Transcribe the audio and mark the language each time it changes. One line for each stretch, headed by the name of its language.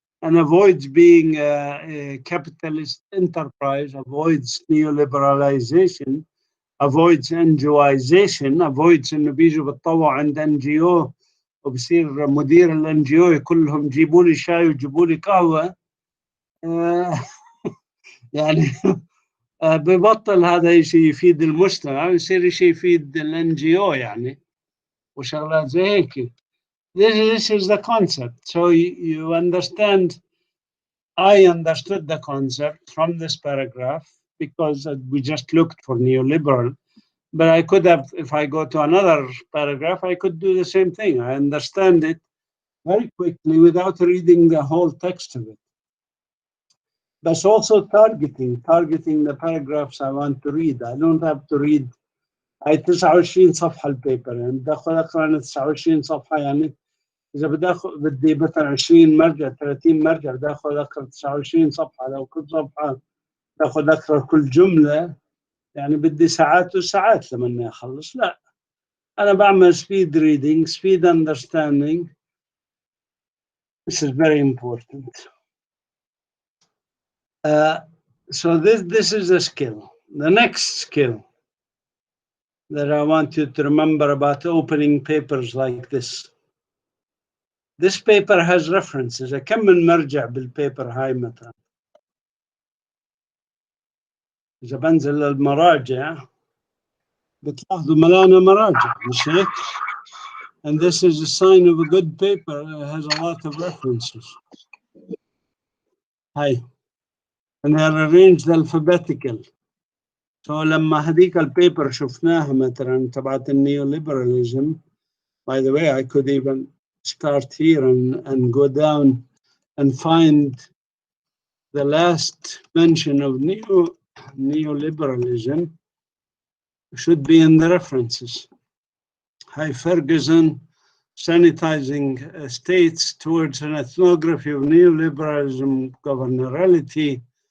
English: and avoids being a capitalist enterprise, avoids neoliberalization, avoids NGOization, avoids
Arabic: انه بيجوا بتطوعوا عند NGO وبصير مدير الNGO يقول لهم جيبوا لي شاي وجيبوا لي قهوة. يعني ببطل هذا شيء يفيد المجتمع، يصير شيء يفيد الNGO يعني وشغلات زي هيك.
English: This is the concept. So you understand, I understood the concept from this paragraph because we just looked for neoliberal. But I could have, if I go to another paragraph, I could do the same thing. I understand it very quickly without reading the whole text of it. But also targeting the paragraphs I want to read. I don't have to read.
Arabic: هاي 29 صفحة البيبر، يعني بدي أقرأ أنا 29 صفحة، يعني إذا بدي مثلا 20 مرجع 30 مرجع بدي أقرأ 29 صفحة، لو كل صفحة بدي أقرأ كل جملة، يعني بدي ساعات وساعات لما أخلص. لا، أنا بعمل
English: speed reading, speed understanding. This is very important. So this is a skill. The next skill that I want you to remember about opening papers like this. This paper has references.
Arabic: كم من مرجع بالبيبر هاي مثلا؟ إذا بنزل للمراجع بتلاحظوا ملانة مراجع، مش هيك؟
English: And this is a sign of a good paper. It has a lot of references.
Arabic: هاي.
English: And they are arranged alphabetical.
Arabic: So لما هذيك البيبر شفناها مثلا تبعت النيوليبراليزم.
English: By the way, I could even start here and go down and find the last mention of neoliberalism should be in the references. Hi, Ferguson, sanitizing states towards an ethnography of neoliberalism governability.